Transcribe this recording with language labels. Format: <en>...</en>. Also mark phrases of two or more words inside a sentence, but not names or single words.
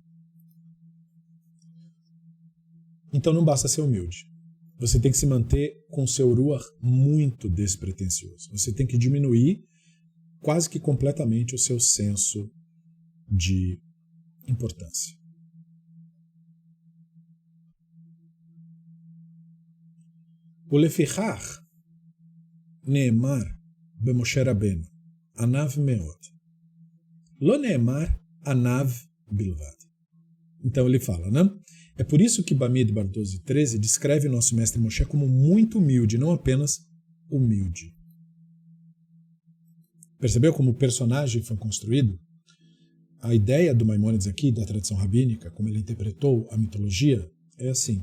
<pt>Então não basta ser humilde. Você tem que se manter com o seu ruach muito despretensioso. Você tem que diminuir quase que completamente o seu senso de importância.</pt> <he>ולפיכך נאמר במשה רבינו ענו מאד לא נאמר ענו בלבד.</he> <pt>Então ele fala, né? É por isso que Bamidbar 12:13 descreve o nosso mestre Moshe como muito humilde, não apenas humilde. Percebeu como o personagem foi construído? A ideia do Maimônides aqui, da tradição rabínica, como ele interpretou a mitologia, é assim.</pt>